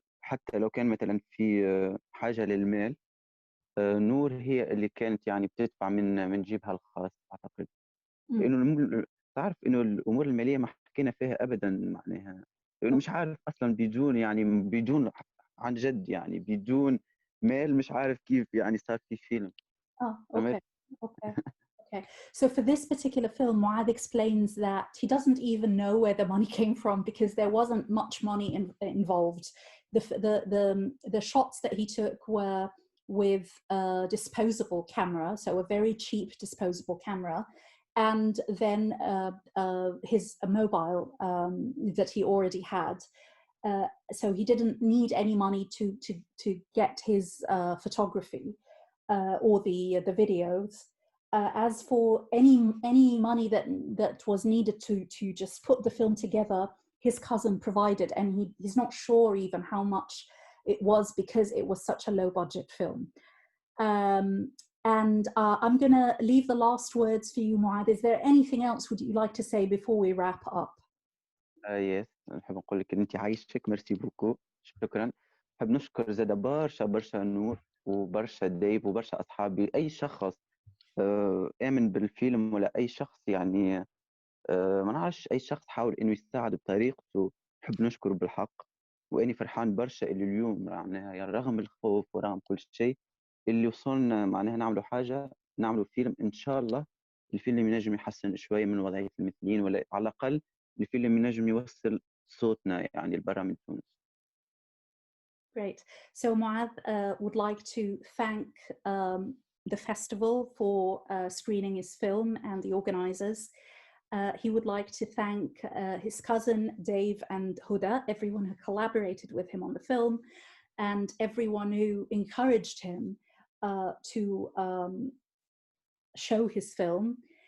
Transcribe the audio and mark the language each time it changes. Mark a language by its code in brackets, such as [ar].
[ar] حتى لو كان مثلا في حاجة للمال، نور هي اللي كانت يعني بتدفع من جيبها الخاص أعتقد. مم. لأنه تعرف إنه الأمور المالية ما حكينا فيها أبدا معناها، لأنه مش عارف أصلا بدون يعني بدون عن جد يعني بدون مال مش عارف كيف يعني صار في فيلم. Oh, فهمت؟ [en] okay. Okay. Okay. So for this particular film, Mouaad explains that he doesn't even know where the money came from because there wasn't much money involved. The shots that he took were with a disposable camera, so a very cheap disposable camera, and then his mobile that he already had. So he didn't need any money to get his photography or the videos. As for any money that was needed to just put the film together, his cousin provided, and he's not sure even how much it was because it was such a low budget film. And I'm going to leave the last words for you, Mouaad. Is there anything else would you like to say before we wrap up? [ar] يس نحب نقول لك إن أنت عايشك، [fr] ميرسي بوكو، [ar] شكرا. نحب نشكر زاد برشا برشا نور وبرشا ديب وبرشا أصحابي، أي شخص آمن بالفيلم ولا أي شخص يعني ما نعرفش أي شخص حاول إنه يساعد بطريقته، نحب نشكره بالحق. وإني فرحان برشا اللي اليوم معناها يعني رغم الخوف ورغم كل شيء اللي وصلنا معناها نعملوا حاجة، نعملوا فيلم إن شاء الله. الفيلم ينجم يحسن شوية من وضعية المثليين، ولا على الأقل الفيلم ينجم يوصل صوتنا يعني لبرا من تونس. [en] Great. So Mouaad would like to thank the festival for screening his film and the organizers. He would like to thank his cousin Dave and Huda, everyone who collaborated with him on the film, and everyone who encouraged him to show his film.